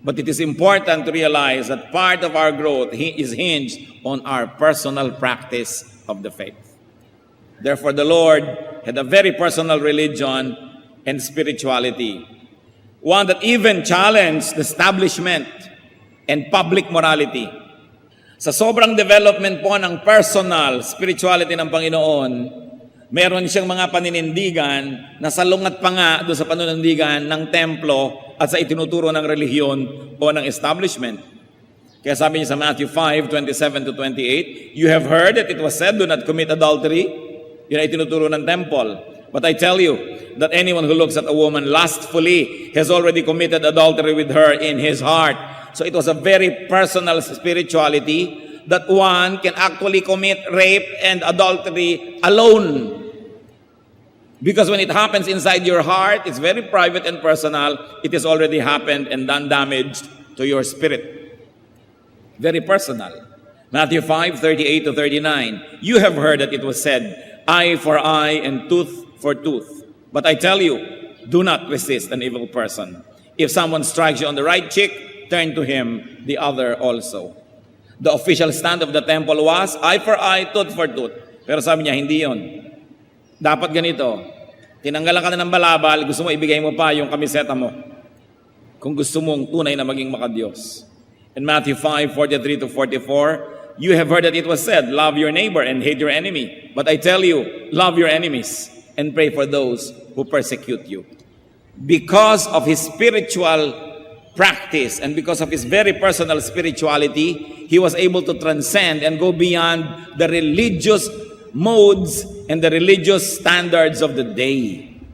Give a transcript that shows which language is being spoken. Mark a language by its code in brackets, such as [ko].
[en] But it is important to realize that part of our growth is hinged on our personal practice of the faith. Therefore, the Lord had a very personal religion and spirituality, one that even challenged the establishment and public morality. [tl] Sa sobrang development po ng personal spirituality ng Panginoon, meron siyang mga paninindigan na salungat pa nga doon sa panunindigan ng templo at sa itinuturo ng relihiyon o ng establishment. Kaya sabi niya sa [en] Matthew 5:27-28, you have heard that it was said, do not commit adultery. [tl] Yun ay itinuturo ng temple. [en] But I tell you that anyone who looks at a woman lustfully has already committed adultery with her in his heart. So it was a very personal spirituality that one can actually commit rape and adultery alone. Because when it happens inside your heart, it's very private and personal. It has already happened and done damage to your spirit. Very personal. Matthew 5:38-39. You have heard that it was said, eye for eye and tooth for tooth. But I tell you, do not resist an evil person. If someone strikes you on the right cheek, turn to him the other also. The official stand of the temple was eye for eye, tooth for tooth. [tl] Pero sabi niya, hindi yon. Dapat ganito, tinanggalan ka na ng balabal, gusto mo ibigay mo pa yung kamiseta mo. Kung gusto mong tunay na maging makadiyos. [en] In Matthew 5:43-44, you have heard that it was said, love your neighbor and hate your enemy. But I tell you, love your enemies and pray for those who persecute you. Because of his spiritual practice and because of his very personal spirituality, he was able to transcend and go beyond the religious modes and the religious standards of the day.